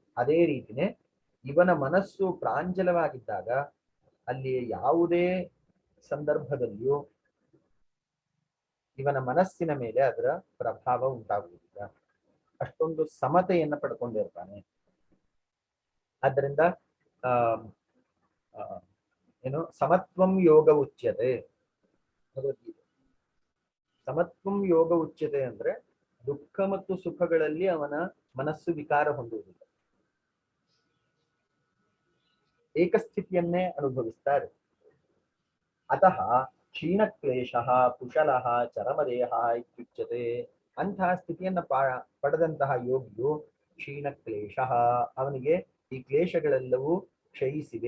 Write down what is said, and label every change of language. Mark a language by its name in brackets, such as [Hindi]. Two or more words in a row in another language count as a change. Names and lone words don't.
[Kannada] ಅದೇ ರೀತಿನೇ ಇವನ ಮನಸ್ಸು ಪ್ರಾಂಜಲವಾಗಿದ್ದಾಗ ಅಲ್ಲಿ ಯಾವುದೇ ಸಂದರ್ಭದಲ್ಲಿಯೂ ಇವನ ಮನಸ್ಸಿನ ಮೇಲೆ ಅದರ ಪ್ರಭಾವ ಉಂಟಾಗುವುದಿಲ್ಲ. ಅಷ್ಟೊಂದು ಸಮತೆಯನ್ನ ಪಡ್ಕೊಂಡಿರ್ತಾನೆ. ಆದ್ದರಿಂದ ಏನು [Sanskrit] ಸಮತ್ವಂ ಯೋಗ ಉಚ್ಯತೆ, [Kannada] ಭಗವದ್ಗೀತೆ. [Sanskrit] ಸಮತ್ವಂ ಯೋಗ ಉಚ್ಯತೆ [Kannada] ಅಂದ್ರೆ ದುಃಖ ಮತ್ತು ಸುಖಗಳಲ್ಲಿ ಅವನ ಮನಸ್ಸು ವಿಕಾರ ಹೊಂದುವುದಿಲ್ಲ, ಏಕಸ್ಥಿತಿಯನ್ನೇ ಅನುಭವಿಸ್ತಾರೆ. [Sanskrit] ಅತಃ ಕ್ಷೀಣಕ್ಲೇಶ ಕುಶಲಃ ಚರಮದೇಹ ಇತ್ಯುಚ್ಯತೆ. [Kannada] ಅಂತಹ ಸ್ಥಿತಿಯನ್ನ ಪಡೆದಂತಹ ಯೋಗಿಯು ಕ್ಷೀಣಕ್ಲೇಶ, ಅವನಿಗೆ ಈ ಕ್ಲೇಶಗಳೆಲ್ಲವೂ ಕ್ಷಯಿಸಿವೆ.